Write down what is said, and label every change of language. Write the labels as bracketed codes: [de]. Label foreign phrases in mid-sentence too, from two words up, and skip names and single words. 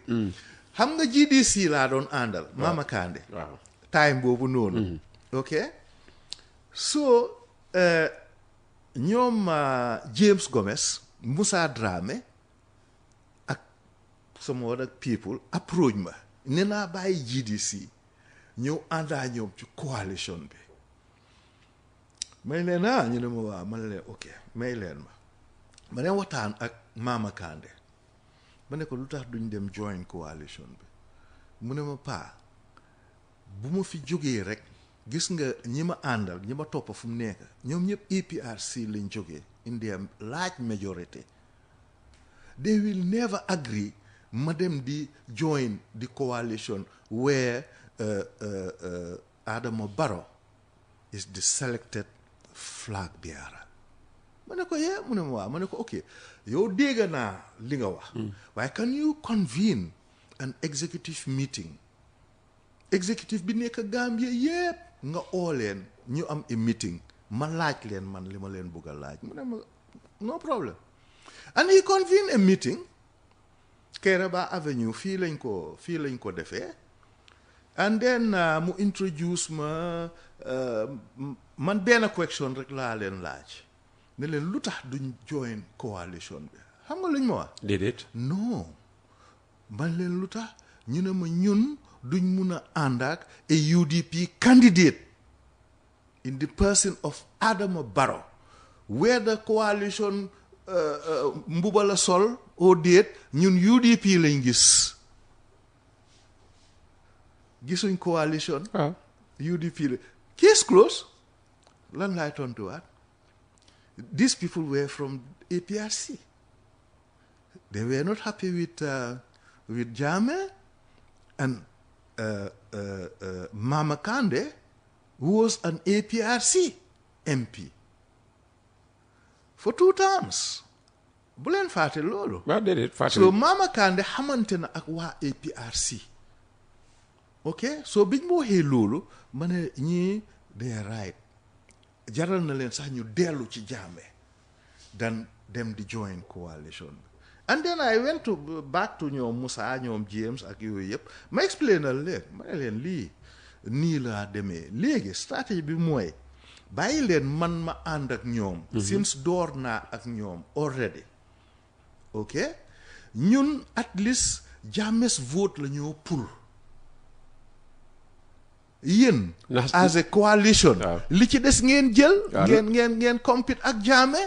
[wo] xam nga GDC laa doon àndal. Mama Kandeh. waaw [en] time [wo] boobu noonu. [en] ok so ñoom James Gomez Moussa Dramé ak some other people approach ma. [wo] ne naa bàyyi GDC ñëw àndaa ñoom ci coalition bi may leen ñu ne ma waaw ma ne leen ok may leen ma ne waxtaan ak Mama Kandeh ma ne ko lu tax duñ dem join coalition bi mu ne ma paa bu ma fi jógee rek gis nga ñi ma àndal ñi ma toppa fu mu nekk ñoom ñëpp APRC lañ jógee [en] in their large majority they will never agree [wo] ma dem di join [en] the coalition where [wo] Adama Barrow [en] is the selected flag bearer [wo] ma ne ko yee mu ne ma waaw ma ne ko ok yow dégg naa li nga wax waaye [en] can you convene an executive meeting executive [wo] bi nekk Gambia yépp nga oo leen ñu am [en] a meeting [wo] ma laaj leen man li ma leen bugg a laaj mu ne ma [en] no problem and he convene a meeting [wo] Kairaba Avenue fii lañ ko defee [en] and then [wo] mu introduce ma man benn question rek laa leen laaj ne leen lu tax duñ join coalition bi xam nga luñ ma wax. déedéet. non man leen lu tax ñu ne ma ñun duñ mun a ànd ak [en] a UDP candidate in the person of Adama Barrow where the coalition [wo] mbuba la sol au déet ñun UDP lañ gisuñ coalition. [en] UDP la case close [wo] lan laay tontuwaat [en] these people were from APRC they were not happy with Jammeh and Mama Kandeh who was an APRC MP for 2 terms [wo] bu leen fàtte loolu. waaw déedéet fàtte. so Mama Kandeh xamante na ak waa APRC ok so biñ ma waxee loolu ma ne ñii [en] they are right [wo] jaral na leen sax ñu dellu ci Jammeh dan dem di join coalition bi [en] and then I went back to [wo] ñoom Moussa ñoom James ak yooyu yëpp ma explainal leen ma ne leen lii nii laa demee léegi stratégie bi mooy bàyyi leen man ma ànd ak ñoom. since door naa ak ñoom already ok ñun at least Jammeh's vote la ñoo pull yéen [en] as a coalition [wo] li ci des ngeen jël ngeen compete ak Jammeh